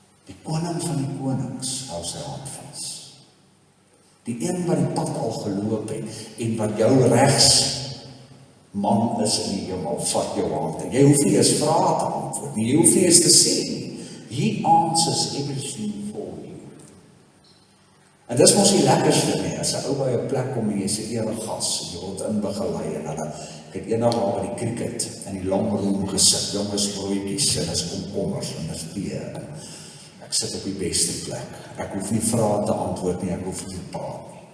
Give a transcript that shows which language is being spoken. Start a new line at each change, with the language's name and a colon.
Afrikaans: Die koning van die konings hou sy hand vas. Die een wat die pad al geloop het en wat jou regs man is in die hemel, vat jou hand. Jy hoef nie eens vrae te antwoord nie, jy hoef nie eens te sê nie.
English: He answers everything for you.
Afrikaans: En dis mos die lekkerste nie, as 'n ou by 'n plek kom en jy sê ewig gas, jy word inbegelei en hulle, ek het eendag al by die cricket in die long room gesit, jonges broodjies en is komkommers en is tee. Ek sit op die beste plek. Ek hoef nie vrae te antwoord nie, ek hoef nie te praat nie.